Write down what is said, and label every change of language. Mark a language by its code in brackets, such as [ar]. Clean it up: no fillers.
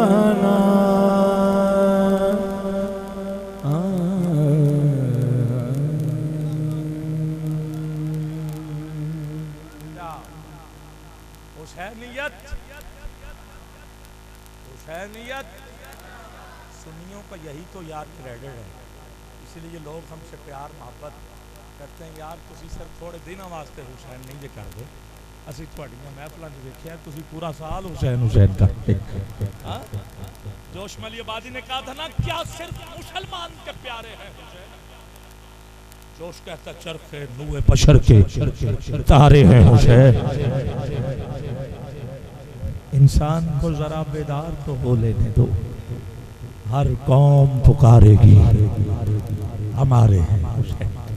[ur] حسینیت سنیوں کا یہی تو یار کریڈٹ ہے، اسی لیے لوگ ہم سے پیار محبت کرتے ہیں. [pa] یار تسی صرف تھوڑے دنوں واسطے حسین نہیں جے کر دے، اسی تھوڑیاں محفلاں وچ ویکھیا تسی پورا سال حسین حسین کرتے. [ur] جوش ملی آبادی نے کہا تھا نا کیا صرف مسلمان کے پیارے ہیں حسین؟ جوش کہتا چرخ نوح بشر کے تارے ہیں حسین. انسان کو ذرا بیدار تو ہو لینے دو، ہر قوم پکارے گی ہمارے ہیں حسین.